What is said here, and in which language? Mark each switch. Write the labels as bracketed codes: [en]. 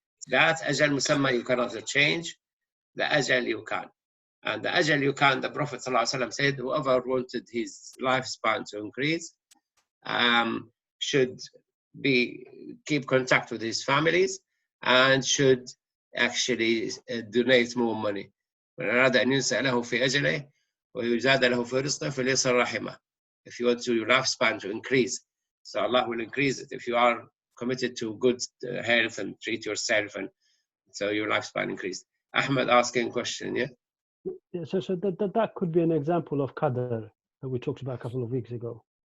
[en] That ajal musamma you cannot change, the ajal you can. And the ajal you can, the Prophet ﷺ said, whoever wanted his lifespan to increase should keep contact with his families and should actually donate more money. [ar] من أراد أن ينسأ له في أجله ويزاد له في رزقه فليصل رحمه. [en] If you want your lifespan to increase, so Allah will increase it. If you are committed to good health and treat yourself, and so your lifespan increased. Ahmed asking a question, yeah? Yeah, so that could be an example of qadr that we talked about a couple of weeks ago.